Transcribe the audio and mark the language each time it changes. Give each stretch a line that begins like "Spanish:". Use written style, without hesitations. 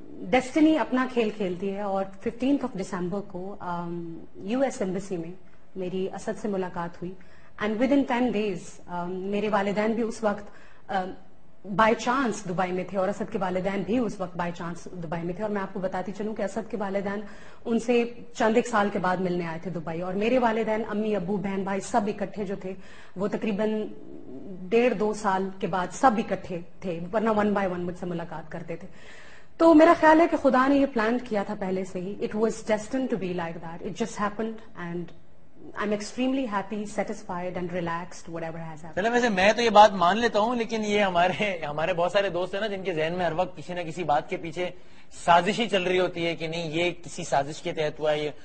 Urdu: Destiny اپنا کھیل کھیلتی ہے اور 15 دسمبر کو US ایمبیسی میں میری اسد سے ملاقات ہوئی
English: and within 10 days
Urdu: میرے والدین بھی اس وقت
English: by chance
Urdu: دبئی میں تھے اور اسد کے والدین بھی اس وقت بائی چانس دبئی میں تھے. اور میں آپ کو بتاتی چلوں کہ اسد کے والدین ان سے چند ایک سال کے بعد ملنے آئے تھے دبئی, اور میرے والدین, امی ابو بہن بھائی سب اکٹھے جو تھے وہ تقریباً 1.5-2 سال کے بعد سب اکٹھے تھے, ورنہ 1 by 1 مجھ سے ملاقات کرتے تھے. تو میرا خیال ہے کہ خدا نے یہ پلان کیا تھا پہلے سے ہی.
English: It was destined to be like that, it just happened and I'm extremely happy, satisfied and relaxed, whatever has happened.
Urdu: چلے ویسے میں تو یہ بات مان لیتا ہوں، لیکن یہ ہمارے بہت سارے دوست ہیں نا جن کے ذہن میں ہر وقت کسی نہ کسی بات کے پیچھے سازش ہی چل رہی ہوتی ہے کہ نہیں یہ کسی سازش کے تحت ہوا ہے.